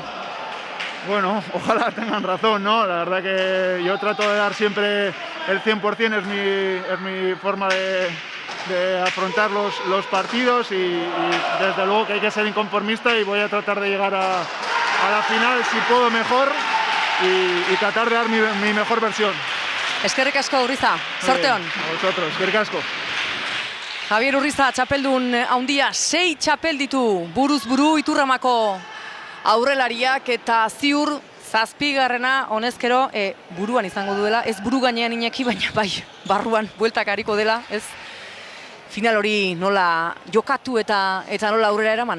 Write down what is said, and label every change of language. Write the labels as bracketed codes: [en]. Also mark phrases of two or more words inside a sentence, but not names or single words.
[es] Bueno, ojalá tengan razón, ¿no? La verdad que yo trato de dar siempre el 100%, es mi forma de afrontar los partidos y desde luego que hay que ser inconformista y voy a tratar de llegar a la final si puedo mejor y tratar de dar mi mejor versión. [eu] Eskerrik asko, Urriza, sorteon. [es] A vosotros, [eu] eskerrik asko. Javier Urriza, txapeldun handia, 6 txapel ditu buruz buru Iturramako aurrelariak eta ziur 7. honezkero buruan izango duela, ez buru gainean Iñaki, baina bai, barruan bueltak hariko dela, ez final hori nola jokatu eta nola aurrera eraman?